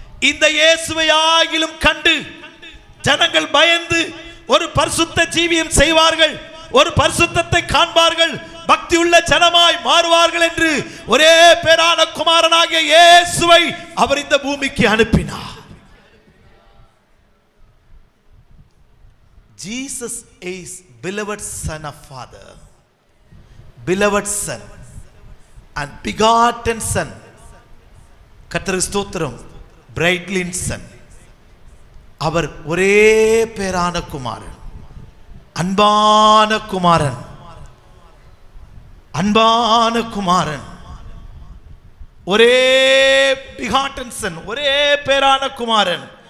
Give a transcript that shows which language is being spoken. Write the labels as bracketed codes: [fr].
[ta] இந்த இயேசுவை ஆகிலும் கண்டு ஜனங்கள் பயந்து ஒரு பரிசுத்த ஜீவியம் செய்வார்கள், ஒரு பரிசுத்தத்தை காண்பார்கள், பக்தி உள்ள ஜனமாய் மாறுவார்கள் என்று ஒரே பேரான குமாரனாகிய இயேசுவை அவர் இந்த பூமிக்கு அனுப்பினார். [en] Jesus is beloved son of Father, beloved son and begotten son. [ta] கர்த்தருக்கு ஸ்தோத்திரம். பிரைட்லின் சன். அவர் ஒரே பேரான குமாரன், அன்பான குமாரன், அன்பான குமாரன், ஒரே பிகாட்டன் சன், ஒரே பேரான குமாரன்.